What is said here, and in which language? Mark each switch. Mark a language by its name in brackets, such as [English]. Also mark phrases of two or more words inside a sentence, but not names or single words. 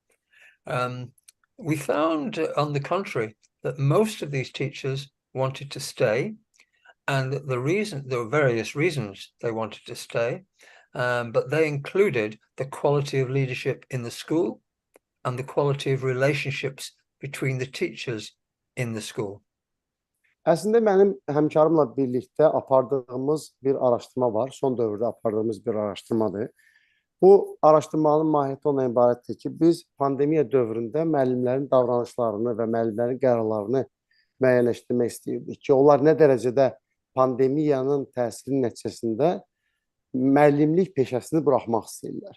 [English] We found, on the contrary, that most of these teachers wanted to stay, and there were various reasons they wanted to stay, but they included the quality of leadership in the school and the quality of relationships between the teachers in the school. [Azerbaijani] Əslində mənim həmkarımla birlikdə apardığımız bir araşdırma var. Son dövrdə apardığımız bir araşdırmadır. Bu araşdırmanın mahiyyəti ondan ibarətdir ki, biz pandemiya dövründə müəllimlərin davranışlarını və müəllimlərin qərarlarını müəyyənləşdirmək istəyirdik ki, onlar nə dərəcədə pandemiyanın təsiri nəticəsində müəllimlik peşəsini buraxmaq istəyirlər.